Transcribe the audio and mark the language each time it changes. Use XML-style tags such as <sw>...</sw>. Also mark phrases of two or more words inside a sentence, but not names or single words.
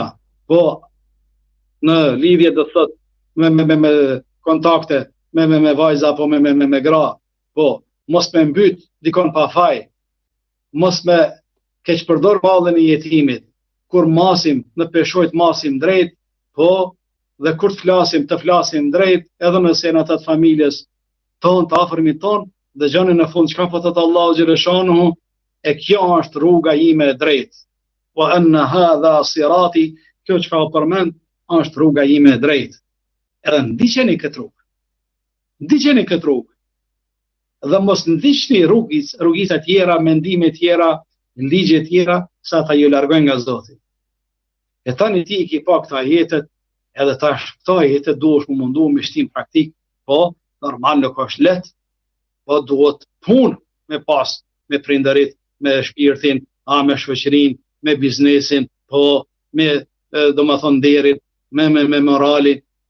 <sq>po në lidhje do thot me kontakte me vajza apo me gra, po mos me mbyt dikon pa faj, mos me keq përdor mallin e jetimit, kur masim në peshojt masim drejt, po dhe kur të flasim drejt, edhe nëse në atë familjes ton, të afërmit ton, dhe gjani në fund çka po thotë</sq> <ar>الله جل شأنه,</ar> <sq>e kjo është rruga ime e drejtë.</sq> <ar>وأن هذا صراطي,</ar> <sq>kjo çka u përmend është rruga ime e drejtë. Edhe ndiqeni këtë rrugë. Dhe mos ndiqni rrugica tjera, mendime tjera, ligje tjera, sa ta ju largojnë nga Zoti. E tani ti i ki pa këta jetet, edhe tash këta jetet duhesh më mundu me shtim praktik, po normal nuk është lehtë, po duhet punë me pas, me prindërit, me shpirtin, me shoqërinë, me biznesin, po me domethënë derin, me moralin.</sq>